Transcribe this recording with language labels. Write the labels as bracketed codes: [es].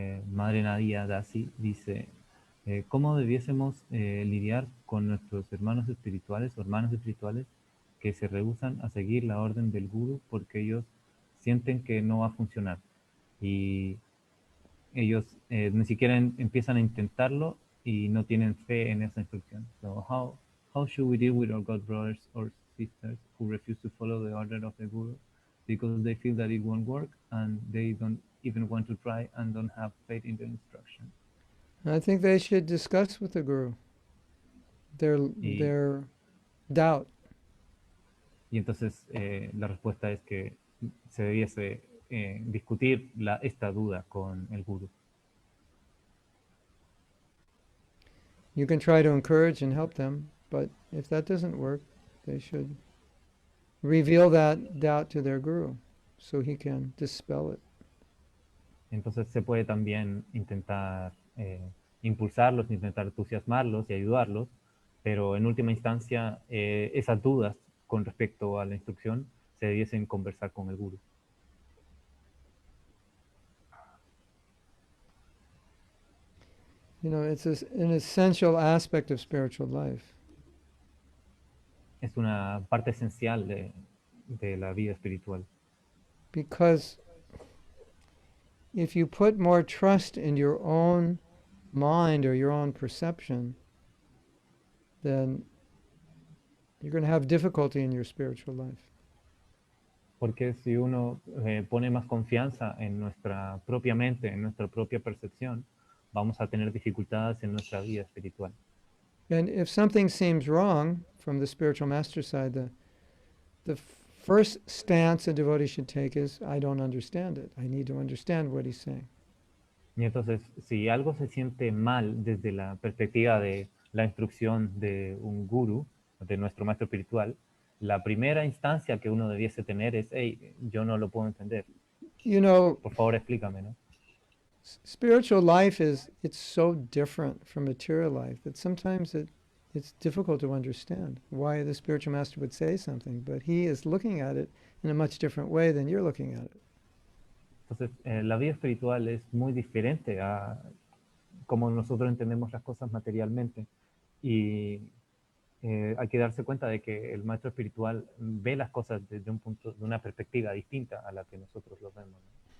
[es] Madre Nadia Dasi dice, ¿cómo debiésemos lidiar con nuestros hermanos espirituales o hermanos espirituales que se rehúsan a seguir la orden del gurú porque ellos sienten que no va a funcionar? Y ellos ni siquiera empiezan a intentarlo y no tienen fe en esa instrucción. [en] So how should we deal with our God brothers or sisters who refuse to follow the order of the guru because they feel that it won't work and they don't even want to try and don't have faith in the instruction? I think they should discuss with the Guru their doubt. [es] Y entonces la respuesta es que se debiese discutir esta duda con el guru. [en] You can try to encourage and help them, but if that doesn't work, they should reveal that doubt to their Guru so he can dispel it. [es] Entonces se puede también intentar impulsarlos, intentar entusiasmarlos y ayudarlos, pero en última instancia esas dudas con respecto a la instrucción se debiesen conversar con el guru. [en] You know, it's an essential aspect of spiritual life. [es] Es una parte esencial de la vida espiritual. [en] Because if you put more trust in your own mind or your own perception, then you're going to have difficulty in your spiritual life. [es] Porque si uno pone más confianza en nuestra propia mente, en nuestra propia percepción, vamos a tener dificultades en nuestra vida espiritual. [en] And if something seems wrong from the spiritual master side, the first stance a devotee should take is, I don't understand it. I need to understand what he's saying. [es] Y entonces, si algo se siente mal desde la perspectiva de la instrucción de un guru, de nuestro maestro espiritual, la primera instancia que uno debiese tener es, hey, yo no lo puedo entender. [en] You know, [es] Por favor, explícame, ¿no? [en] spiritual life it's so different from material life that sometimes it's difficult to understand why the spiritual master would say something, but he is looking at it in a much different way than you're looking at it. [es] Entonces, la vida espiritual es muy diferente a cómo nosotros entendemos las cosas materialmente. Y hay que darse cuenta de que el maestro espiritual ve las cosas desde un punto, de una perspectiva distinta a la que nosotros lo vemos, ¿no?